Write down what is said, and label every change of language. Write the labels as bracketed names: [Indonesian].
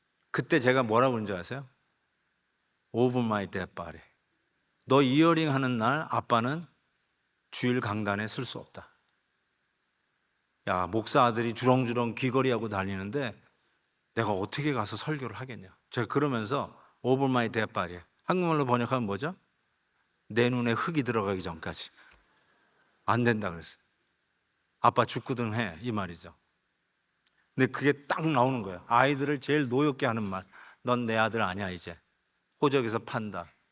[Korean] 그때 제가 뭐라고 그런 줄 아세요? [English] Over my dead body. [Korean] 너 이어링 하는 날 아빠는 주일 강단에 쓸 수 없다. 야, 목사 아들이 주렁주렁 귀걸이하고 다니는데 내가 어떻게 가서 설교를 하겠냐. 제가 그러면서 [English] Over my dead body. [Korean] 한국말로 번역하면 뭐죠? 내 눈에 흙이 들어가기 전까지. 안 된다 그랬어요. 아빠 죽거든 해. 이 말이죠. 근데 그게 딱 나오는 거예요. 아이들을 제일 노엽게 하는 말. 넌 내 아들 아니야 이제. 호적에서 판다.